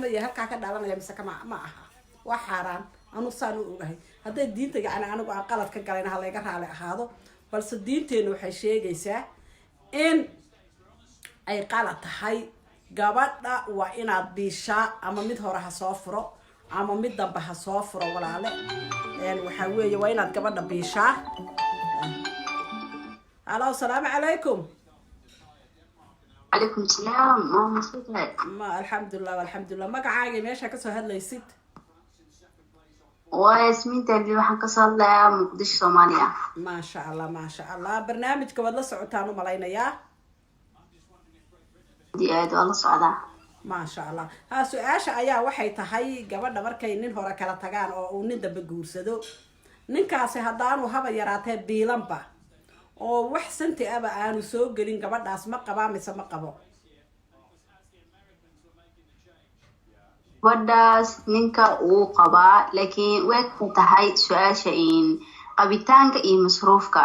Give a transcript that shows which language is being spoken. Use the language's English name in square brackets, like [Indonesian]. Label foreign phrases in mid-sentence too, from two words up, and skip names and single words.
[Somali] yahay halka ka dhalanaya mise ma aha waa xaaraan anu saan u ogahay haday diinta gacan anigu aan qalad ka galayna hal iga raali ahaado balse diinteenu waxay sheegaysaa in ay qalad tahay gabadha waa inaad biishaa ama mid hore ha soo furo ama mid dambe ha soo furo walaale waxa weeye waa inaad gabadha biishaa Hello [Arabic] السلام عليكم عليكم السلام ماما صوتك ما الحمد لله والحمد لله [Somali] magacaaga meesha ka soo hadlaysid [Arabic] وياسمين تبي [Somali] waxaan ka soo hadlayaa Muqdisho Soomaaliya [Arabic] ما شاء الله [Somali] barnaamijka wad la socotaan u malaynayaa diyaad wala socda [Arabic] ما شاء الله [Somali] ha su'aasha ayaa waxay tahay gabadha markay nin hore kala tagaan oo uu nin dambe guursado ninkaasi hadaanu haba yaraatee biilanba oo wax santi aba aanu soo gelin gabadhaas ma qabaa mise ma qabo wadaas ninka uu qabaa laakiin way ku tahay su'aasha in qabitaanka iyo masruufka